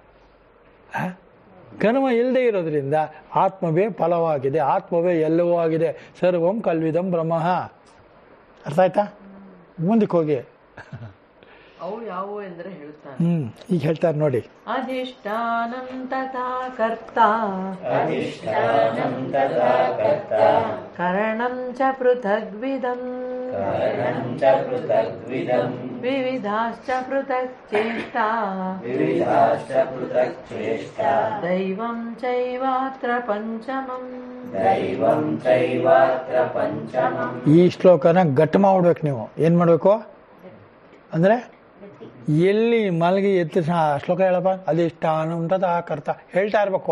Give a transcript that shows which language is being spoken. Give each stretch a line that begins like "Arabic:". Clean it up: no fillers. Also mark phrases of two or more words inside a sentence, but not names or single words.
Kannada: ಕರ್ಮ ಇಲ್ಲದೆ ಇರೋದ್ರಿಂದ ಆತ್ಮವೇ ಫಲವಾಗಿದೆ, ಆತ್ಮವೇ ಎಲ್ಲವೂ ಆಗಿದೆ.
Sanskrit: ಸರ್ವಂ ಕಲ್ವಿದಂ ಬ್ರಹ್ಮ.
Kannada: ಅರ್ಥ ಆಯ್ತಾ? ಮುಂದಕ್ಕೆ ಹೋಗಿ. ಅವು ಯಾವುವು ಎಂದರೆ ಹೇಳ್ತಾನೆ. ಈಗ ಹೇಳ್ತಾರೆ ನೋಡಿ.
Sanskrit: ಅಧಿಷ್ಠಾನಂ ತಥಾ ಕರ್ತ ಕರಣಂ ಚ ಪೃಥಗ್ವಿದಂ ವಿವಿಧಾಶ್ಚ ಪೃಥಕ್ ಚೇಷ್ಟಾ ದೈವಂ ಚೈವಾತ್ರ ಪಂಚಮಂ.
Kannada: ಈ ಶ್ಲೋಕನ ಗಟ್ಟಿ ಮಾಡ್ಬೇಕು ನೀವು. ಏನ್ ಮಾಡ್ಬೇಕು ಅಂದ್ರೆ ಎಲ್ಲಿ ಮಲಗಿ ಎತ್ತ ಶ್ಲೋಕ ಹೇಳಪ್ಪ. ಅಧಿಷ್ಠಾನ ಉಂಟದ ಕರ್ತ ಹೇಳ್ತಾ ಇರ್ಬೇಕು.